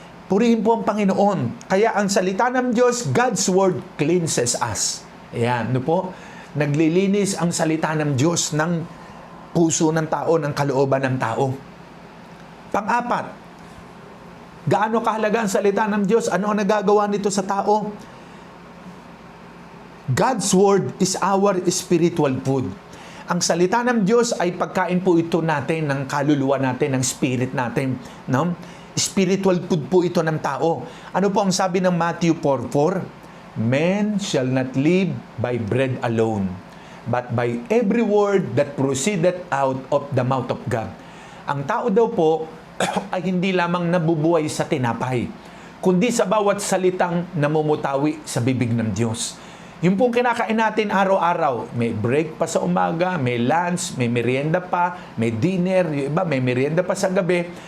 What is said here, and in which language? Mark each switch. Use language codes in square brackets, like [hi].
[tl] Purihin po ang Panginoon. Kaya ang salita ng Diyos, [en] God's Word cleanses us. [tl] Ayan, no po? Naglilinis ang salita ng Diyos ng puso ng tao, ng kalooban ng tao. Pang-apat, gaano kahalaga ang salita ng Diyos? Ano ang nagagawa nito sa tao? [en] God's Word is our spiritual food. [tl] Ang salita ng Diyos ay pagkain po ito natin, ng kaluluwa natin, ng spirit natin. No? Spiritual food po ito ng tao. Ano po ang sabi ng Matthew 4:4? [en] Men shall not live by bread alone, but by every word that proceedeth out of the mouth of God. [tl] Ang tao daw po ay hindi lamang nabubuhay sa tinapay, kundi sa bawat salitang namumutawi sa bibig ng Diyos. Yung pong kinakain natin araw-araw, may break pa sa umaga, may lunch, may merienda pa, may dinner, yung iba may merienda pa sa gabi.